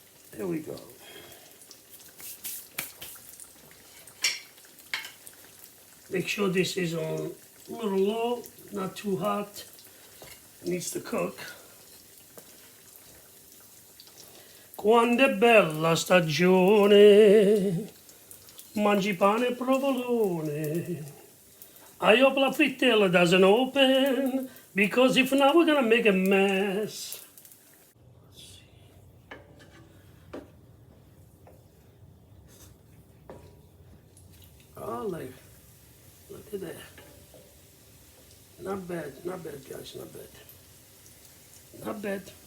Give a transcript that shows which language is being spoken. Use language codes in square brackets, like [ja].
[en] There we go. Make sure this is on a little low, not too hot. It needs to cook. [it] Quando è bella stagione, mangi pane e provolone. [en] I hope la frittella doesn't open, because if not, we're gonna make a mess. Let's see. Oh, look at that. Not bad, guys, not bad. Not bad.